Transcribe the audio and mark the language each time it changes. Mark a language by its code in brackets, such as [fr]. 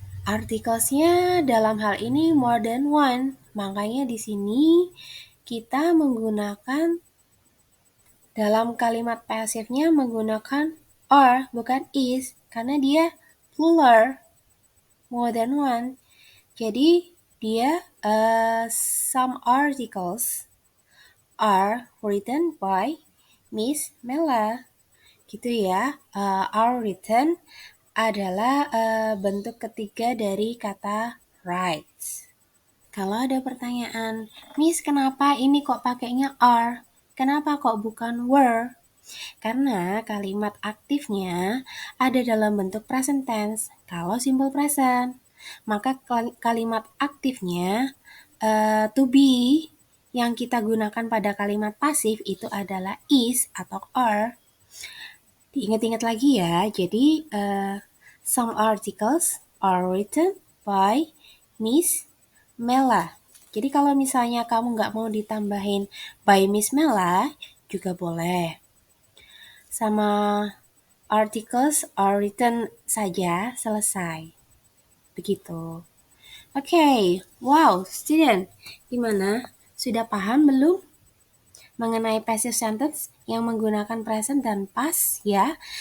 [id] Articles-nya dalam hal ini [en] more than one. [id] Makanya di sini kita menggunakan dalam kalimat pasifnya menggunakan are bukan is karena dia plural. [en] More than one. [id] Jadi dia [en] some articles are written by Miss Mela. [id] Gitu ya. Are written adalah bentuk ketiga dari kata writes. Kalau ada pertanyaan, Miss kenapa ini kok pakainya are? Kenapa kok bukan were? Karena kalimat aktifnya ada dalam bentuk present tense. Kalau simple present, maka kalimat aktifnya to be yang kita gunakan pada kalimat pasif itu adalah is atau are. Diingat-ingat lagi ya. [en] Jadi some articles are written by Miss Mela. [id] Jadi kalau misalnya kamu nggak mau ditambahin by Miss Mela juga boleh. Sama [en] articles are written [id] saja selesai. Begitu. Oke, wow, student, gimana? Sudah paham belum mengenai passive sentence yang menggunakan present dan past ya?